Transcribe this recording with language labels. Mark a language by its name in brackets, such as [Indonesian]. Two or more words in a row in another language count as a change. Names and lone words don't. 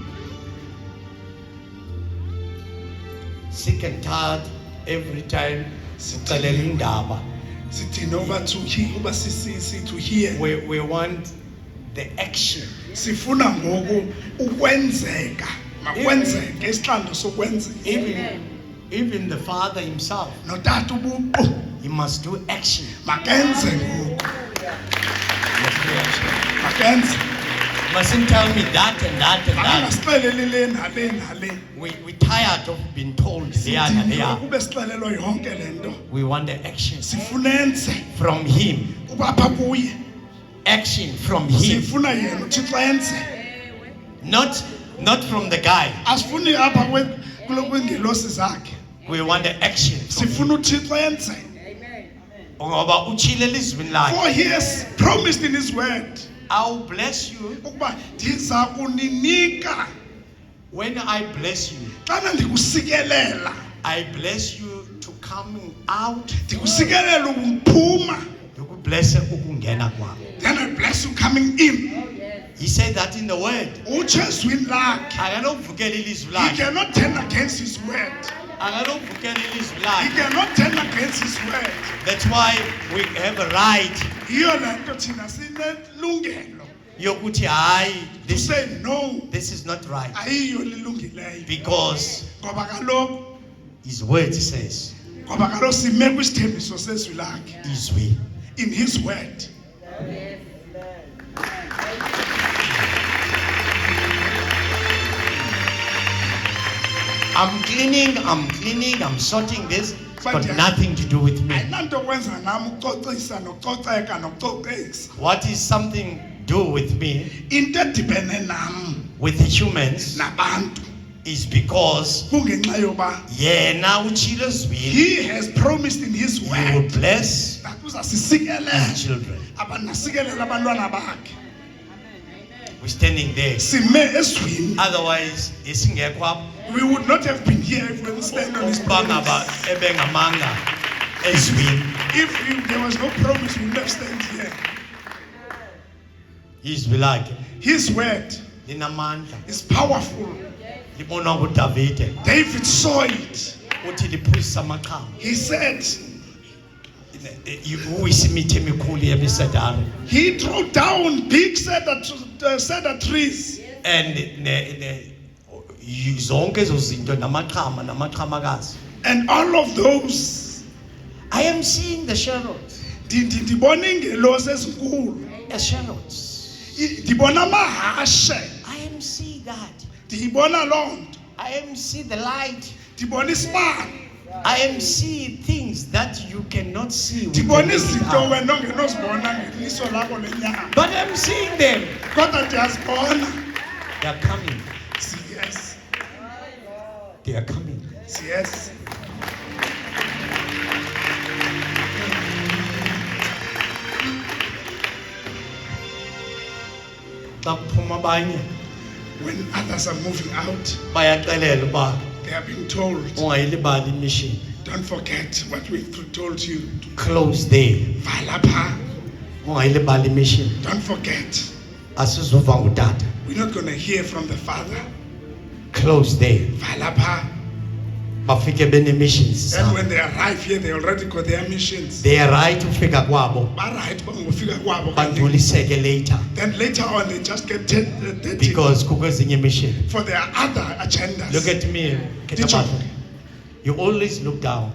[English] Sick and tired every time [Xhosa] ucelela indaba. Sithini uba [English] to hear, [Xhosa] uba [English] to hear. We want the action. [Xhosa] Sifuna ngoku ukwenzeka. Makwenzeke isihlalo sokwenzeka. [English] Even the father himself, [Xhosa] Notata ubuqu [English] he must do action. [Xhosa] makenze ngoku. [English] He must do action. [Xhosa] Makenze. [English] You mustn't tell me that and that and that. [Xhosa] Makangasixeleli le nale nale. [English] We're tired of being told they are. [Xhosa] Kube sixelelwa yonke le nto. [English] We want the action [Xhosa] Sifunenze [English] from him. [Xhosa] uba apha kuye. [English] Action from him. [Xhosa] Sifuna yena uThixo enze. [English] Not from the guy. [Xhosa] Asifuni apha kwengelosi zakhe. [English] We want the action from him. [Xhosa] Sifuna uThixo enze. Ngoba utshile elizwini lakhe. [English] For he has promised in his word I'll bless you [Xhosa] ukuba ndiza kuninika [English] when I bless you. [Xhosa] xana ndikusikelela. [English] I bless you to coming out. [Xhosa] Ndikusikelela ukuphuma. Ndikublesse ukungena kwakho. [English] Then I bless you coming in. He said that in the word. [Xhosa] Utsho ezwini lakhe. Akanokuvukela ilizwi [English] He [Xhosa] lakhe. [English] cannot turn against his word. [Xhosa] Akanokuvukela ilizwi [English] He [Xhosa] lakhe. [English] cannot turn against his word. That's why we have a right [Xhosa] Yiyo le nto thina sinelungelo yokuthi hayi [English] to this say no. this is not right [Xhosa] Ayiyo lilungileyo. [English] because [Xhosa] Ngoba kaloku [English] his word says [Xhosa] sime kwisithembiso sezwi lakhe. izwi. [English] In his word. I'm cleaning, I'm sorting this. It's got But yeah. nothing to do with me. [Xhosa] Ayinanto kwenza nami ukucocisa nococeka nococisa. [English] What is something do with me, [Xhosa] Into edibene nam [English] with the humans, [Xhosa] nabantu [English] is because [Xhosa] kungenxa yoba yena utshilo ezwini, [English] he has promised in his he will word bless that his [Xhosa] uzasisikelela [English] children. [Xhosa] abanasikelela abantwana bakhe. [English] We're standing there. [Xhosa] Sime ezwini. Otherwise, isingekho apho [English] We would not have been here if we didn't stand on his [Xhosa] ukuba ngaba [English] promise. [Xhosa] ebengamanga ezwini. [English] If there was no promise, we would not stand here. [Xhosa] Izwi lakhe [English] His word [Xhosa] linamandla. [English] is powerful. [Xhosa] Libonwa nguDavide [English] David saw it. [Xhosa] uthi liphuzisa amaqhawe. [English] He said, [Xhosa] Uwisa imithi emikhulu yemisedari. [English] he threw down big cedar trees. [Xhosa] And zonke ezo zinto namaqhamakazi. [English] And all of those, I am seeing the shadows. [Xhosa] ndibona ingelosi ezinkulu. [English] As shadows. [Xhosa] Ndibona amahashe. [English] I am seeing that. [Xhosa] Ndibona loo nto. [English] I am seeing the light. [Xhosa] Ndibona isibane. [English] I am seeing things that you cannot see with [Xhosa] Ndibona [English] the naked [Xhosa] izinto [English] eye. [Xhosa] wena ongenozibona ngeliso lakho lenyama. [English] But I'm seeing them. [Xhosa] Kodwa ndiyazibona. [English] They are coming. Yes. They are coming. Yes. [Xhosa] Xa kuphuma abanye [English] When others are moving out, [Xhosa] bayaxelela uba [English] they are being told, [Xhosa] ungayilibali imission. [English] don't forget what we've told you. Close there. [Xhosa] Vala pha. Ungayilibali imission. [English] Don't forget. [Xhosa] Asizuva ngutata. [English] We're not going to hear from the Father. Close there. [Xhosa] Vala pha. Bafike bene-missions [English] And [Xhosa] zabo. [English] when they arrive here, they already got their missions. They are right [Xhosa] ufika kwabo Right, ngofika kwabo. bandluliseke later [English] Then later on, they just get dirty [Xhosa] because kukho ezinye mission. [English] for their other agendas. Look at me. [Xhosa] Ndijonge. [English] You always look down.